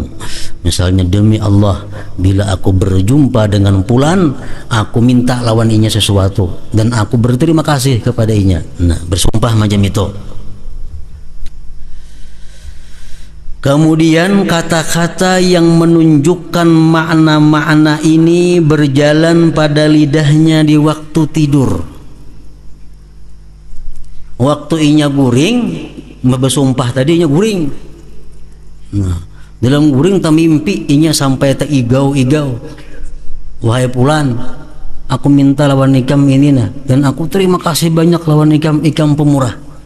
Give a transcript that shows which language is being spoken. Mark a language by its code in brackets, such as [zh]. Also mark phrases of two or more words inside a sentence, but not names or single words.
[bjn] Misalnya, demi Allah, bila aku berjumpa dengan fulan, aku minta lawan inya sesuatu dan aku berterima kasih kepada inya. [id] Nah, bersumpah macam itu. Kemudian kata-kata yang menunjukkan makna-makna ini berjalan pada lidahnya di waktu tidur. [bjn] Waktu inya guring, bersumpah tadi inya guring. Nah, dalam guring tak mimpi inya sampai tak igau-igau. Wahai fulan, aku minta lawan ikam ini nah, dan aku terima kasih banyak lawan ikam pemurah.